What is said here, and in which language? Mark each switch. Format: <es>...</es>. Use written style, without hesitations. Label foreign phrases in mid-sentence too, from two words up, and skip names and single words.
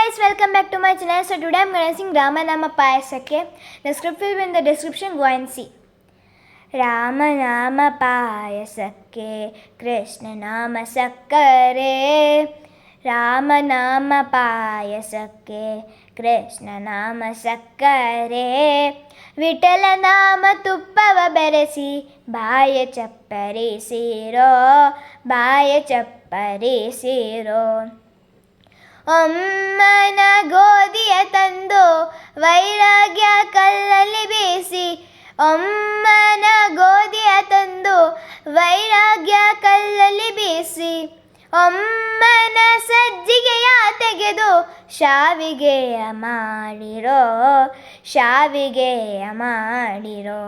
<en>welcome back to my channel. So today I'm going to sing Ramanama Payasake. The script will be in the description, go and see.</en> <kn>ರಾಮನಾಮ ಪಾಯಸಕೆ, ಕೃಷ್ಣ ನಾಮ ಸಕ್ಕರೆ. ರಾಮನಾಮ ಪಾಯಸಕೆ, ಕೃಷ್ಣ ನಾಮ ಸಕ್ಕರೆ. ವಿಠಲ ನಾಮ ತುಪ್ಪವ ಬೆರೆಸಿ, ಬಾಯ ಚಪ್ಪರಿಸಿರೋ, ಬಾಯ ಚಪ್ಪರಿಸಿರೋ. ಒಮ್ಮನ ಗೋಧಿಯ ತಂದು ವೈರಾಗ್ಯ ಕಲ್ಲಲ್ಲಿ ಬೀಸಿ, ಒಮ್ಮನ ಗೋಧಿಯ ತಂದು ವೈರಾಗ್ಯ ಕಲ್ಲಲ್ಲಿ ಬೀಸಿ, ಒಮ್ಮನ ಸಜ್ಜಿಗೆಯ ತೆಗೆದು ಶಾವಿಗೆಯ ಮಾಡಿರೋ, ಶಾವಿಗೆಯ ಮಾಡಿರೋ.</kn>